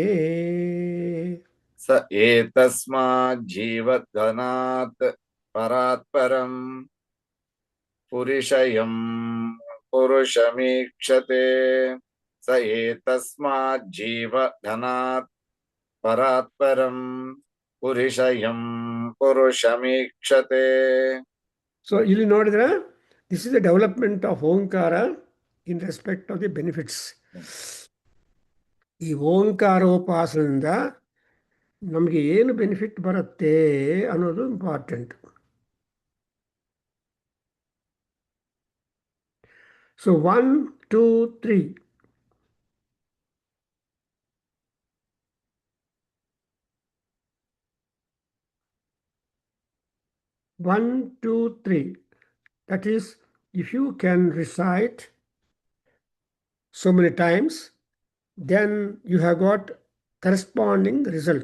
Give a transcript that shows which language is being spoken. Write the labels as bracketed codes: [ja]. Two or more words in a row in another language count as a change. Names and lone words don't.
[sa] स एतस्माज्जीवगणात् परात्परम् पुरुषयम् पुरुषमीक्षते स एतस्माज्जीवघनात् परात्परम् पुरुषयम् पुरुषमीक्षते [en] ಸೊ [kn] ಇಲ್ಲಿ ನೋಡಿದ್ರೆ [en] this is the development of Omkara in respect of the benefits. [kn] ಈ ಓಂಕಾರೋಪಾಸನೆಯಿಂದ ನಮಗೆ ಏನು ಬೆನಿಫಿಟ್ ಬರುತ್ತೆ ಅನ್ನೋದು ಇಂಪಾರ್ಟೆಂಟ್. [en] ಸೊ 1 2 3 1 2 3, that is, if you can recite so many times, then you have got corresponding result.